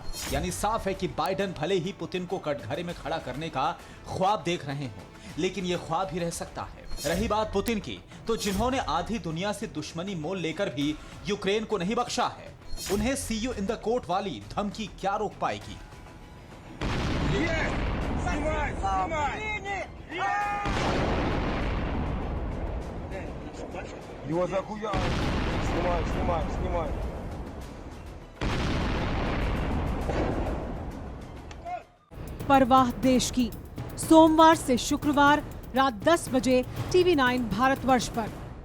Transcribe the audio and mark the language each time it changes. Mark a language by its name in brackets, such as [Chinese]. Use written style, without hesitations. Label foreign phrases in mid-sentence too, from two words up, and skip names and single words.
[Hindi] यानी साफ है कि बाइडेन भले ही पुतिन को कटघरे में खड़ा करने का ख्वाब देख रहे हो, लेकिन यह ख्वाब ही रह सकता है। रही बात पुतिन की, तो जिन्होंने आधी दुनिया से दुश्मनी मोल लेकर भी यूक्रेन को नहीं बख्शा है, उन्हें [English] see you in the court [Hindi] वाली धमकी क्या रोक पाएगी? [Russian] Его захуяли. Снимай. [Hindi] परवाह देश की, सोमवार से शुक्रवार रात 10 बजे TV9 भारतवर्ष पर।